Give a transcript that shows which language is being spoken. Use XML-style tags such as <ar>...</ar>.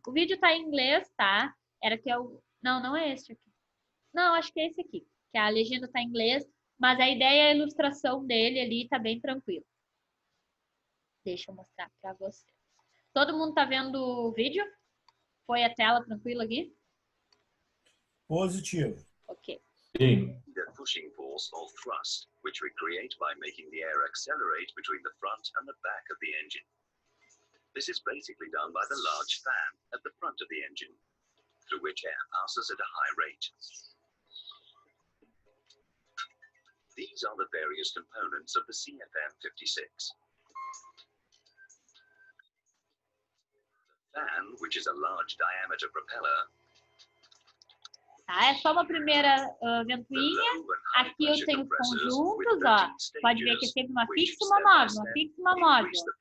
<pt>O vídeo tá em inglês, tá? Era que eu... Não é esse aqui. Não, acho que é esse aqui. Que a legenda tá em inglês, mas a ideia é a ilustração dele ali, tá bem tranquilo. Deixa eu mostrar para vocês. Todo mundo tá vendo o vídeo? Foi a tela tranquila aqui? Positivo. Ok. Sim.</pt> <en>The pushing force or thrust, which we create by making the air accelerate between the front and the back of the engine. This is basically done by the large fan at the front of the engine, through which air passes at a high rate. These are the various components of the CFM56. The fan, which is a large diameter propeller,</en> <pt>Tá? É só uma primeira ventoinha. Aqui eu tenho os conjuntos, ó. Pode ver que é sempre uma fixa e uma móvel, uma fixa e uma móvel.</pt>